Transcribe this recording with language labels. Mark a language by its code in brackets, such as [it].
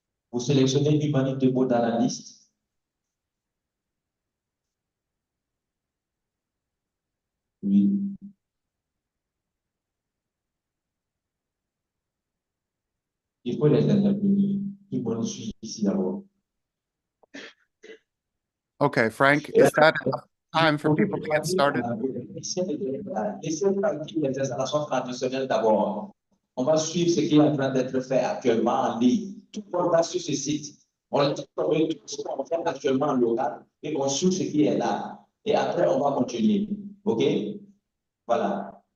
[fr] Vous sélectionnez Humanity Demo dans la liste. Oui. Il faut les intervenir. Tout le monde suit ici d'abord. [en] Okay, Frank, is that enough time for people to get started? [fr] Laissez tranquille les installations traditionnelles d'abord. On va suivre ce qui est en train d'être fait actuellement en ligne. Tout le monde va sur ce site. On va trouver tout ce qu'on fait actuellement en local et on suit ce qui est là. Et après, on va continuer. OK? Voilà.